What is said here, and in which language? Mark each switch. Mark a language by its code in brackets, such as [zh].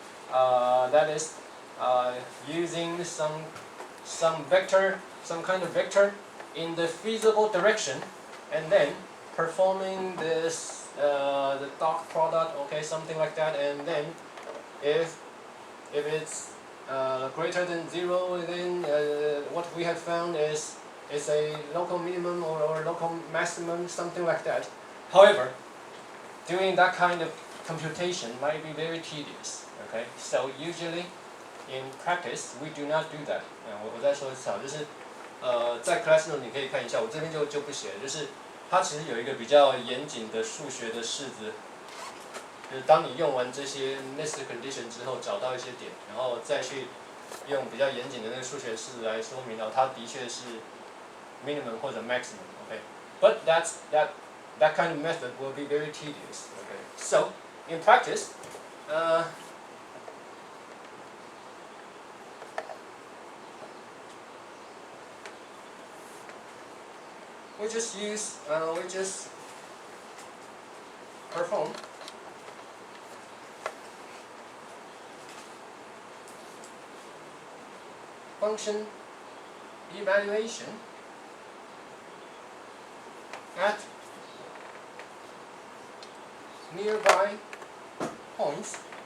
[en] That is using some vector, some kind of vector in the feasible direction, and then performing this the dot product, okay, something like that, and then if it's greater than 0, then what we have found is a local minimum or local maximum, something like that. However, doing that kind of computation might be very tedious. Okay, so usually in practice we do not do that. [zh] 我再说一次啊，就是在 class note 你可以看一下，我这边就不写了，就是它其实有一个比较严谨的数学的式子，就是当你用完这些 necessary condition 之后，找到一些点，然后再去用比较严谨的那个数学式子来说明它的确是 minimum 或者 maximum. [en] Okay, but that kind of method will be very tedious. Okay, so in practice, we just perform function evaluation at nearby points.